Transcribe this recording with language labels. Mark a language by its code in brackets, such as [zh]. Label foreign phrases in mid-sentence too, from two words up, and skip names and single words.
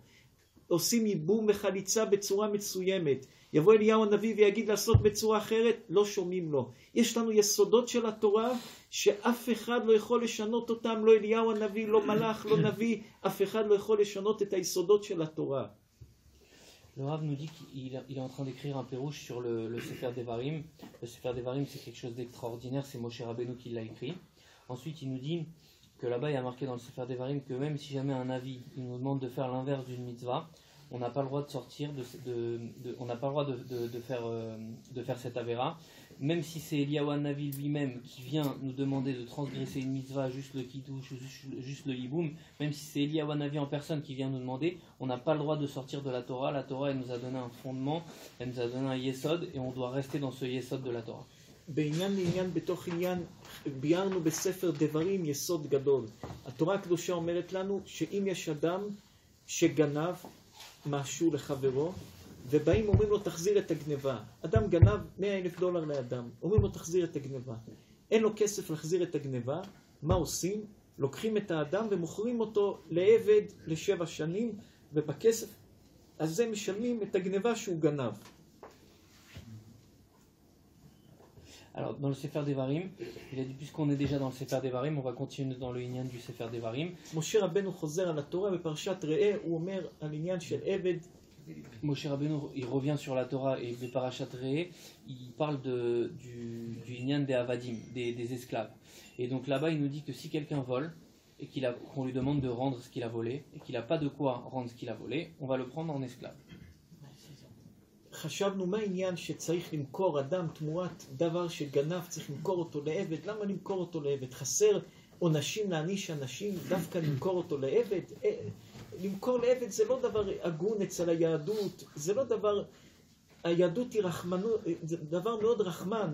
[he] עושים ייבום וחליצה בצורה מסוימת. יבוא אליהו הנביא ויגיד לעשות בצורה אחרת, לא שומעים לו. יש לנו יסודות של התורה שאף אחד לא יכול לשנות אותם, לא אליהו הנביא, לא מלאך, לא נביא, אף אחד לא יכול לשנות את היסודות של התורה. [fr] Le Rav nous dit qu'il est en train d'écrire un pérouche sur le Sefer Devarim. Le Sefer Devarim, c'est quelque chose d'extraordinaire, c'est Moshe Rabbeinu qui l'a écrit. Ensuite, il nous dit que là-bas, il y a marqué dans le Sefer Devarim que même si jamais un avis il nous demande de faire l'inverse d'une mitzvah, on n'a pas le droit de sortir, on n'a pas le droit de faire cette avéra. Même si c'est Eliyahu Hanavi lui-même qui vient nous demander de transgresser une mitzvah, juste le kiddush, juste le hiboum, même si c'est Eliyahu Hanavi en personne qui vient nous demander, on n'a pas le droit de sortir de la Torah. La Torah, elle nous a donné un fondement, elle nous a donné un yesod, et on doit rester dans ce yesod de la Torah. [he] בעניין לעניין בתוך עניין, ביארנו בספר דברים יסוד גדול. התורה הקדושה אומרת לנו שאם יש אדם שגנב משהו לחברו, ובאים אומרים לו תחזיר את הגניבה. אדם גנב $100,000 לאדם, אומרים לו תחזיר את הגניבה. אין לו כסף להחזיר את הגניבה, מה עושים? לוקחים את האדם ומוכרים אותו לעבד ל7 שנים, ובכסף הזה משלמים את הגניבה שהוא גנב. [fr] Alors, dans le Sefer Devarim, il a dit, puisqu'on est déjà dans le Sefer Devarim, on va continuer dans le Inyan du Sefer Devarim. Moshe Rabbeinu [he] חוזר על התורה בפרשת ראה, הוא אומר על עניין של עבד. [fr] Moshe Rabbeinu, il revient sur la Torah et le Parashat Re'eh, il parle du Inyan des Avadim, des esclaves. Et donc là-bas, il nous dit que si quelqu'un vole et qu'on lui demande de rendre ce qu'il a volé et qu'il n'a pas de quoi rendre ce qu'il a volé, on va le prendre en esclave. [he] חשבנו מה העניין שצריך למכור אדם תמורת דבר שגנב, צריך למכור אותו לעבד. למה למכור אותו לעבד? חסר עונשים להעניש אנשים, דווקא למכור אותו לעבד? למכור לעבד זה לא דבר הגון אצל היהדות, זה לא דבר, היהדות היא רחמנות, זה דבר מאוד רחמן.